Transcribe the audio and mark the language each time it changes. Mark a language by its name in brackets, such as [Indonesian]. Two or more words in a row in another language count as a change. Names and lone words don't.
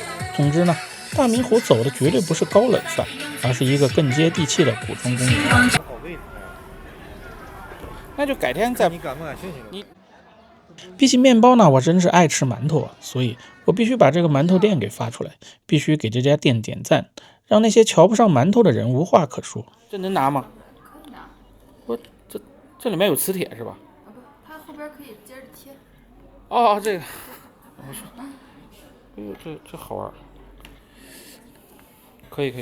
[Chinese] 總之呢，大明湖走的絕對不是高冷範，而是一個更接地氣的古裝公园。那就改天再。你比起面包呢，我真是愛吃馒头，所以我必須把這個饅頭店給發出來，必須給這家店點讚，讓那些瞧不上饅頭的人無話可說。這能拿嗎？可以拿。我這裡面有磁鐵是吧？它後邊可以接着貼。哦，這個，我說，哎呦，這好玩，可以。